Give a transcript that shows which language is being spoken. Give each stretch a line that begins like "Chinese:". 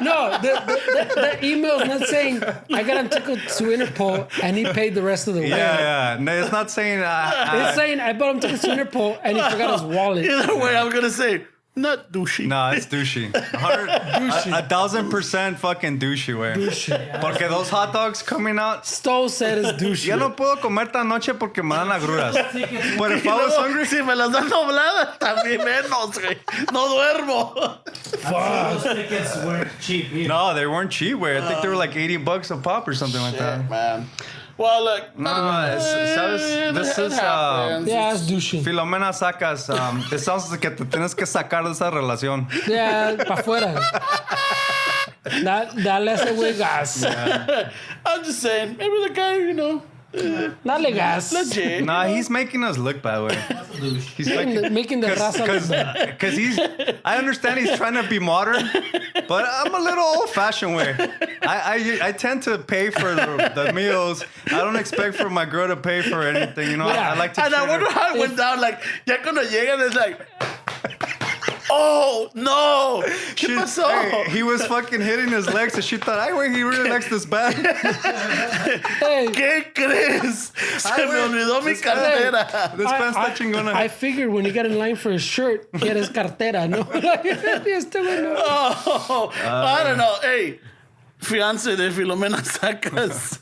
English: No, the email's not saying I got him tickets to Interpol and he paid the rest of the way. Yeah. No, it's not saying. It's saying I bought him tickets to Interpol and he forgot his wallet. Either way, I'm gonna say not douchey. No, it's douchey. 1,000% fucking douchey, way.
Spanish: Porque
English: those hot dogs coming out. Stowe said it's douchey.
Spanish: Ya no puedo comer tan noche porque me dan agruras.
English: But if I was hungry,
Spanish: Si me las dan dobladas, también menos, güey. No duermo.
English: Those tickets weren't cheap either. no, they weren't cheap. Way. I think they were like $80 a pop or something like that. Shit, man. Well, look. This is Yeah, it's douchey. Filomena Sacas. It sounds like
Spanish: que te tienes que sacar de esa relación. Yeah, pa' afuera. Dale a ese güey gas.
English: I'm just saying, maybe the guy, you know,
Spanish: Dale gas.
English: legit. Nah, he's making us look bad, way. He's Making the raza look bad. because I understand he's trying to be modern, but I'm a little old-fashioned way. I tend to pay for the meals. I don't expect for my girl to pay for anything. You know, I like to. And I wonder how it went down. Like,
Spanish: ya cuando llegan,
English: it's like, oh no,
Spanish: ¿qué pasó?
English: Hey, he was fucking hitting his legs, and she thought,
Spanish: "Ay, güey,
English: he really likes this bag." Hey,
Spanish: ¿Qué crees? Se me olvidó mi cartera.
English: This pants
Spanish: está chingona.
English: I figured when you get in line for a shirt,
Spanish: quieres cartera, ¿no? Este güey no.
English: Oh, I don't know. Hey, fiance de Filomena Sacas.